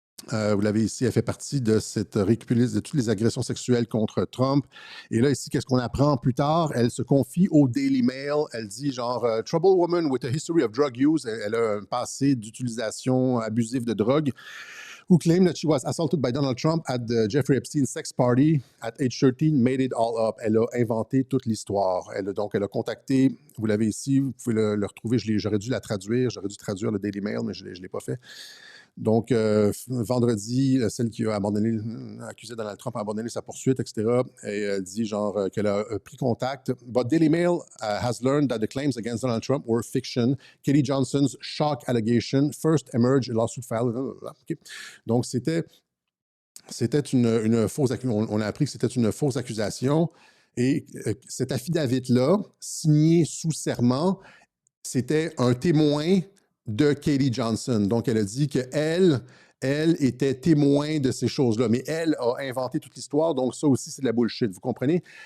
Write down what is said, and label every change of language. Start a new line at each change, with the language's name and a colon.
French: Vous l'avez ici, elle fait partie de cette récupérée de toutes les agressions sexuelles contre Trump. Et là, ici, qu'est-ce qu'on apprend plus tard? Elle se confie au Daily Mail. Elle dit genre «
English: Trouble woman with a history of drug use
French: ». Elle a un passé d'utilisation abusive de drogue.
English: Who claimed that she was assaulted by Donald Trump at the Jeffrey Epstein sex party at age 13, made it all up.
French: Elle a inventé toute l'histoire. Donc, elle a contacté, vous l'avez ici, vous pouvez le retrouver, j'aurais dû la traduire, j'aurais dû traduire le Daily Mail, mais je ne l'ai pas fait. Donc, vendredi, celle qui a accusé Donald Trump a abandonné sa poursuite, etc. Et elle dit genre qu'elle a pris contact.
English: But Daily Mail has learned that the claims against Donald Trump were fiction. Katie Johnson's shock allegation first emerged a lawsuit filed. Okay.
French: Donc, c'était une fausse accusation. On a appris que c'était une fausse accusation. Et cet affidavit-là, signé sous serment, c'était un témoin de Katie Johnson. Donc, elle a dit qu'elle elle était témoin de ces choses-là, mais elle a inventé toute l'histoire, donc ça aussi, c'est de la bullshit, vous comprenez?